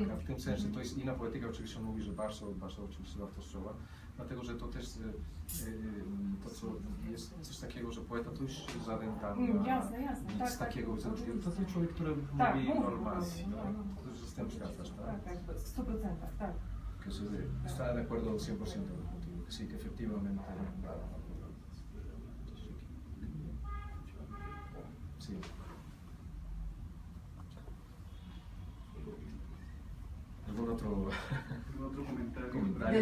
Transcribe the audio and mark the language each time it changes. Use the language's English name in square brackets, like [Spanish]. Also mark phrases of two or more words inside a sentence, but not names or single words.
[Polish] A w tym sensie to jest inna poetyka, oczywiście on mówi, że bardzo oczywiście wartościowa, dlatego że to też to, co jest coś takiego, że poeta to już żaden tam Jasne, nic takiego, to jest człowiek, który mówi normalnie, to już z tym zgadzasz, tak? Tak, w 100%, tak. [Spanish] Que está de acuerdo 100% contigo, que sí, que efectivamente sí. ¿Algún otro comentario?